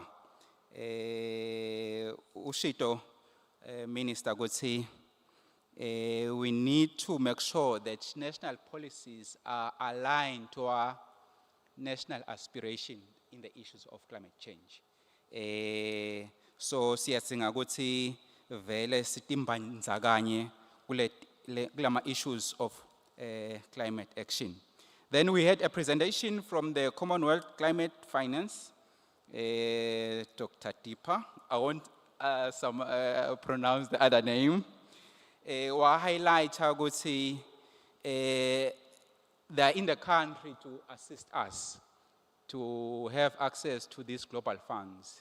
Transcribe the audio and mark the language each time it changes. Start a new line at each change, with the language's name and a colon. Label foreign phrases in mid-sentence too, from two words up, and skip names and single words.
English: Ushito Minister, we need to make sure that national policies are aligned to our national aspiration in the issues of climate change.
Swati: So siyadinga ukuthi vele sitimbandzakanye kulama
English: issues of climate action. Then we had a presentation from the Commonwealth Climate Finance, Dr. Tipa. I won't pronounce the other name. Wa highlight ukuthi they are in the country to assist us to have access to these global funds.